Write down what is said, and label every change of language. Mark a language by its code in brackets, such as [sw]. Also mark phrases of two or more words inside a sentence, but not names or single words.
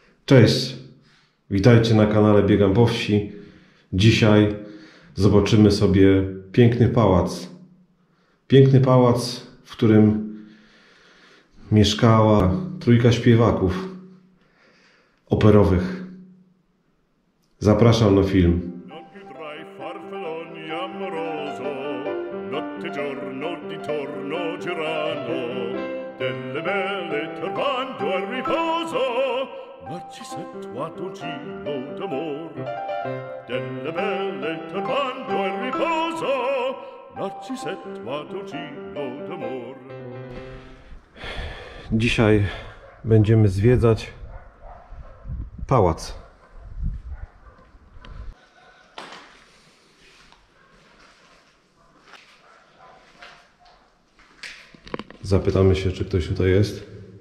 [pl] Cześć, witajcie na kanale Biegam po Wsi. Dzisiaj zobaczymy sobie piękny pałac. Piękny pałac, w którym mieszkała trójka śpiewaków operowych. Zapraszam na film. [it] Narcisetto Adolgino d'amor, delle belle turbando il riposo, Narcisetto Adolgino d'amor. [pl] Dzisiaj będziemy zwiedzać pałac. Zapytamy się, czy ktoś tutaj jest.